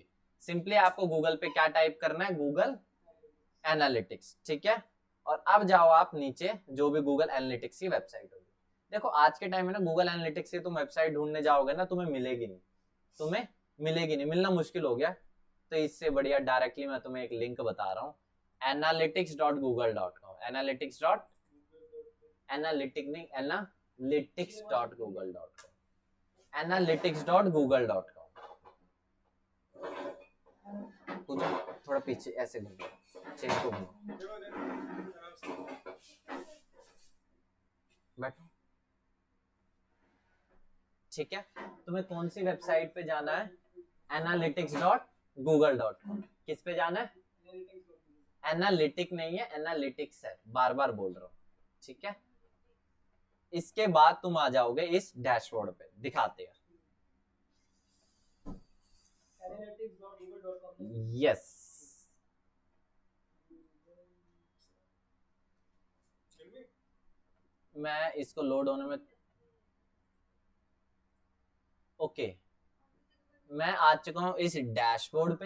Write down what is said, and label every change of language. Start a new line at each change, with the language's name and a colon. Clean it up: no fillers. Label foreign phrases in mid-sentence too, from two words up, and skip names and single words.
Hindi: सिंपली आपको गूगल पे क्या टाइप करना है, गूगल एनालिटिक्स। ठीक है, और अब जाओ आप नीचे, जो भी गूगल एनालिटिक्स की वेबसाइट होगी। देखो आज के टाइम में ना गूगल एनालिटिक्स से तुम वेबसाइट ढूंढने जाओगे ना, तुम्हें मिलेगी नहीं, तुम्हें मिलेगी नहीं, मिलना मुश्किल हो गया। तो इससे बढ़िया डायरेक्टली मैं तुम्हें एक लिंक बता रहा हूँ, analytics.google.com, analytics डॉट एनालिटिक नहीं analytics.google.com, analytics.google.com। थोड़ा पीछे ऐसे घूमो, चेंज को घूमो, बैठो। ठीक है, तुम्हें कौन सी वेबसाइट पे जाना है, analytics.google.com। किस पे जाना है, एनालिटिक नहीं है, एनालिटिक्स है, बार बार बोल रहा हूँ। ठीक है, इसके बाद तुम आ जाओगे इस डैशबोर्ड पे, दिखाते हैं। यस, मैं इसको लोड होने में, ओके मैं आ चुका हूँ इस डैशबोर्ड पे।